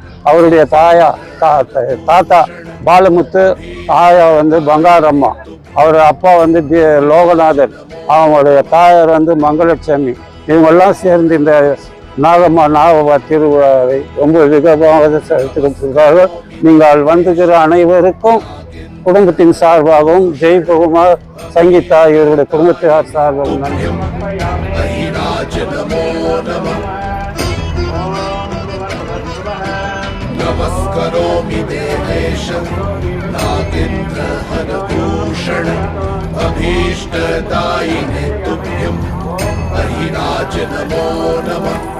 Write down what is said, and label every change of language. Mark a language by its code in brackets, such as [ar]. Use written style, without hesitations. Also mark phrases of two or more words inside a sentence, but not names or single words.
[ta] அவருடைய தாத்தா பாலமுத்து, தாயா வந்து பங்காரம்மா, அவர் அப்பா வந்து லோகநாதன், அவங்களுடைய தாயார் வந்து மங்களலட்சுமி. இவங்கெல்லாம் சேர்ந்து இந்த நாகப்பா திருவிழாவை ரொம்ப விதமாக செலுத்திருக்கிறார்கள். நீங்கள் வந்துகிற அனைவருக்கும் குடும்பத்தின் சார்பாகவும் ஜெயக்குமார் சங்கீதா இவருடைய குடும்பத்தார் சார்பாகவும் நன்றி. [sa] नमस्करोमि देवेश नागेन्द्रहरभूषण अभीष्टदायिने तुभ्यम् अहिराज नमो नमः